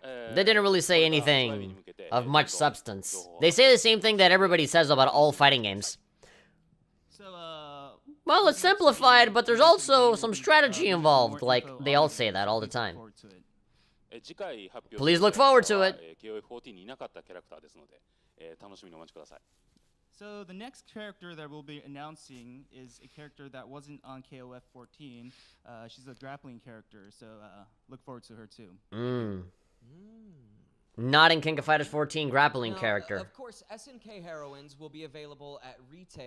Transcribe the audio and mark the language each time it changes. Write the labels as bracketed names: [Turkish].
[English] They didn't really say anything of much substance. They say the same thing that everybody says about all fighting games. So Well, it's simplified, but there's also some strategy involved. Like, they all say that all the time. Please look forward to it. [Japanese] KOF14 にいなかったキャラクターですので、楽しみにお待ちください。 [English] So the next character that we'll be announcing is a character that wasn't on KOF 14. She's a grappling character, so look forward to her too. Not in King of Fighters 14 grappling Now, character. Of course, SNK heroines will be available at retail.